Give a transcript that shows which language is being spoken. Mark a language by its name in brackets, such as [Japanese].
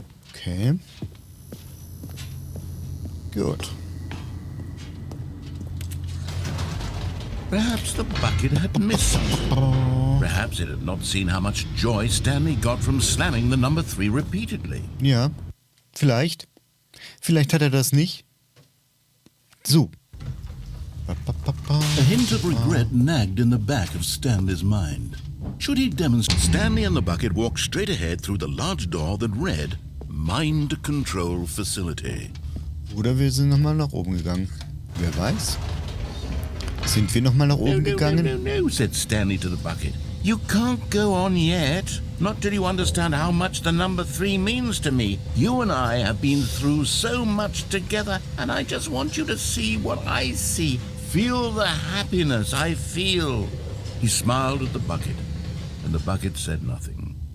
[English] Okay. Good. Perhaps the bucket had missed something. Perhaps it had not seen how much joy Stanley got from slamming the number 3 repeatedly. [German] Ja, vielleicht. Vielleicht hat er das nicht. So. [English] A hint of regret nagged in the back of Stanley's mind. Should he demonstrate? Stanley and the bucket walked straight ahead through the large door that read Mind Control Facility. [German] Oder wir sind nochmal nach oben gegangen. Wer weiß? Sind wir nochmal nach oben gegangen? [English] No, said Stanley to the bucket. You can't go on yet. Not till you understand how much the number 3 means to me. You and I have been through so much together, and I just want you to see what I see. Feel the happiness I feel. He smiled at the bucket, and the bucket said nothing.